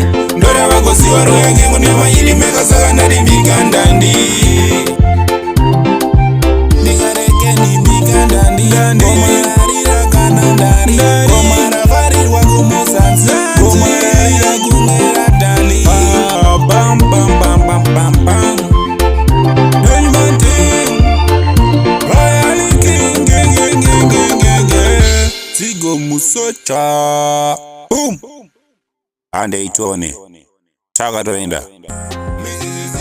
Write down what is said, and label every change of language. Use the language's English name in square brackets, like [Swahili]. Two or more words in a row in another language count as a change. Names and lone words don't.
[Shona] Ndoda wakosiwa roenge mune mayiri mega sakandari Big and Dandy. Bigarekeni Big and Dandy, ngoma rarira kana ndari, ngoma ravarirwa kumusansi, ngoma rarira kungera dali. Bam bam bam bam bam bam. Sigo Musoja. Boom. Ande itone. Taka toenda.